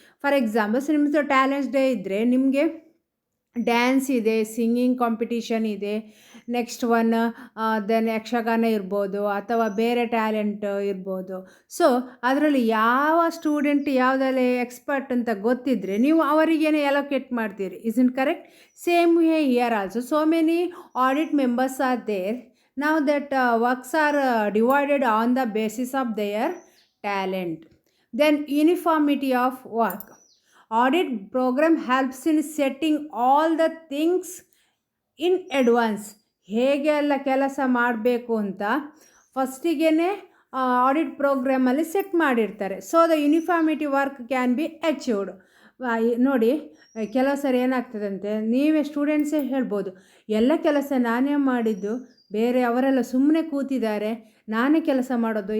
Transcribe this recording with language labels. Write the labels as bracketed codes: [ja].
[en] for examples [kn] ನಿಮ್ಮದು talents day ಇದ್ದರೆ ನಿಮಗೆ ಡ್ಯಾನ್ಸ್ ಇದೆ, ಸಿಂಗಿಂಗ್ ಕಾಂಪಿಟೀಷನ್ ಇದೆ, [en] next one then [kn] ಯಕ್ಷಗಾನ ಇರ್ಬೋದು ಅಥವಾ ಬೇರೆ ಟ್ಯಾಲೆಂಟ್ ಇರ್ಬೋದು. ಸೊ ಅದರಲ್ಲಿ ಯಾವ ಸ್ಟೂಡೆಂಟ್ ಯಾವುದರಲ್ಲಿ ಎಕ್ಸ್ಪರ್ಟ್ ಅಂತ ಗೊತ್ತಿದ್ದರೆ ನೀವು ಅವರಿಗೇನೆ ಅಲೋಕೇಟ್ ಮಾಡ್ತೀರಿ. [en] Isn't correct? Same way here also so many audit members are there. Now that works are divided on the basis of their talent. Then uniformity of work. Audit program helps in setting all the things in advance. [kn] ಹೇಗೆ ಎಲ್ಲ ಕೆಲಸ ಮಾಡಬೇಕು ಅಂತ ಫಸ್ಟಿಗೆ audit ಪ್ರೋಗ್ರಾಮಲ್ಲಿ set ಮಾಡಿರ್ತಾರೆ. [en] So the uniformity work can be achieved. [kn] ನೋಡಿ ಕೆಲವು ಸರಿ ಏನಾಗ್ತದಂತೆ, ನೀವೇ ಸ್ಟೂಡೆಂಟ್ಸೇ ಹೇಳ್ಬೋದು, ಎಲ್ಲ ಕೆಲಸ ನಾನೇ ಮಾಡಿದ್ದು, ಬೇರೆ ಅವರೆಲ್ಲ ಸುಮ್ಮನೆ ಕೂತಿದ್ದಾರೆ, ನಾನೇ ಕೆಲಸ ಮಾಡೋದು.